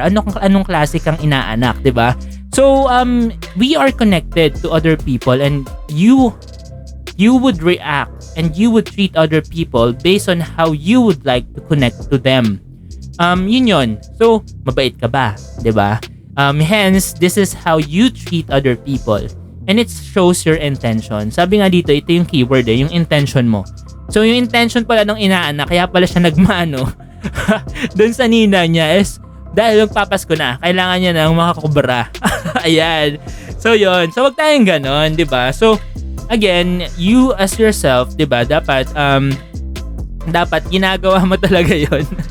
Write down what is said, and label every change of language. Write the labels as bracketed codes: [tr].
[tl] Anong klase kang inaanak, 'di ba? [en] So, we are connected to other people and you would react and you would treat other people based on how you would like to connect to them. [tl] Yun. [en] So, [tl] mabait ka ba? 'Di ba? [en] Hence, this is how you treat other people. And it shows your intention. [tl] Sabi nga dito, ito yung keyword yung intention mo. So, yung intention pala ng inaanak, kaya pala siya nagmano doon sa nina niya is dahil magpapasko na, kailangan niya ng makakubra. Ayan. So, yun. So, wag tayong ganon, 'di ba? So, again, [en] you as yourself, [tl] 'di ba, dapat ginagawa mo talaga yon.